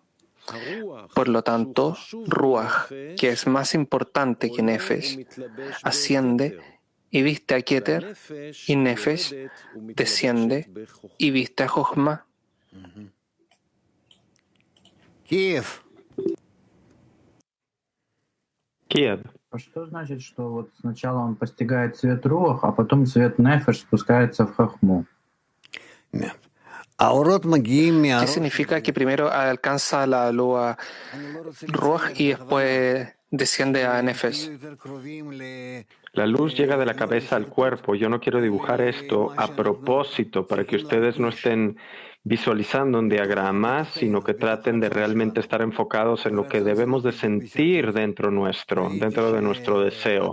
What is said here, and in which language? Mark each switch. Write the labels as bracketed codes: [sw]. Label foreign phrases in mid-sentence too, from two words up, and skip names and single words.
[es] Por lo tanto, Ruach, que es más importante que Nefesh, asciende y viste a Keter, y Nefesh desciende y viste a Jochma. Kiev. [ru] Что значит, что вот сначала он постигает цвет руах, а потом цвет нефеш спускается в хохму? [es] ¿Qué significa que primero alcanza la luz Ruach y después desciende a Nefesh? La luz llega de la cabeza al cuerpo. Yo no quiero dibujar esto a propósito para que ustedes no estén visualizando un diagrama, sino que traten de realmente estar enfocados en lo que debemos de sentir dentro de nuestro deseo.